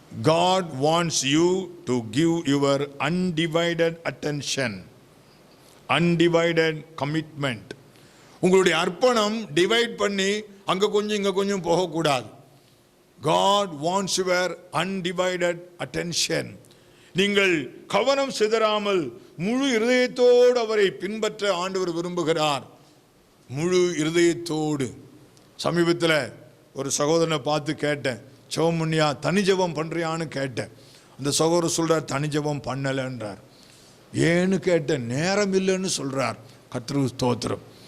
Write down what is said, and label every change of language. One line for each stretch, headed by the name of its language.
English: God wants you to give your undivided attention, undivided commitment.
Tamil: உங்களுடைய அர்ப்பணம் divide பண்ணி அங்கே கொஞ்சம் இங்கே கொஞ்சம் போகக்கூடாது.
English: God wants your undivided attention.
Tamil: நீங்கள் கவனம் சிதறாமல் முழு இருதயத்தோடு அவரை பின்பற்ற ஆண்டவர் விரும்புகிறார். முழு இருதயத்தோடு. சமீபத்தில் ஒரு சகோதரனை பார்த்து கேட்டேன், ஜெபம் பண்ணியா, தனி ஜெபம் பண்ணுறியான்னு கேட்டேன். அந்த சகோதரர் சொல்கிறார், தனி ஜெபம் பண்ணலைன்றார். ஏன்னு கேட்டேன், நேரம் இல்லைன்னு சொல்கிறார். கர்த்தருக்கு ஸ்தோத்திரம்.